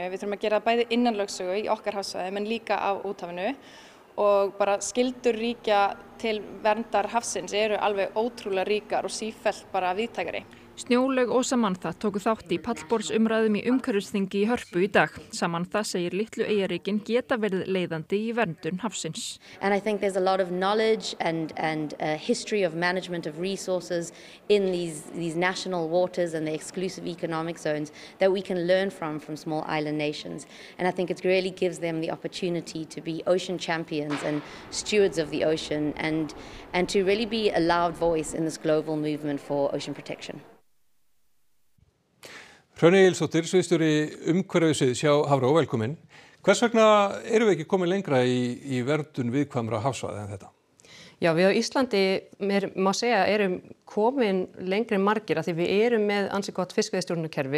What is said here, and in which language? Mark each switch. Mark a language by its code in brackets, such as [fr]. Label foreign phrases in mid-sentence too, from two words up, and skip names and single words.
[is] Við þurfum að gera bæði innan lögsögu í okkar hafsvæðum en líka á úthafinu og bara skyldur ríkja til verndar hafsins eru alveg ótrúlega ríkar og sífellt bara víðtækari. Snjólaug og Samantha tóku þátt í pallborðsumræðum í umhverfisþingi í Hörpu í dag. Samantha segir litlu eyjaríkin geta verið leiðandi í verndun hafsins. [en] And I think there's a lot of knowledge and a history of management of resources in these national waters and the exclusive economic zones that we can learn from small island nations. And I think it really gives them the opportunity to be ocean champions and stewards of the ocean and to really be a loud voice in this global movement for ocean protection. [is] Hrönn Egilsdóttir, sviðsstjóri umhverfissviðs hjá Hafró, velkomin. Hvers vegna erum við ekki komin lengra í verndun viðkvæmra hafsvæða en þetta? Já, við á Íslandi, má segja, erum komin lengri en margir af því við erum með ansi gott fiskveiðistjórnarkerfi.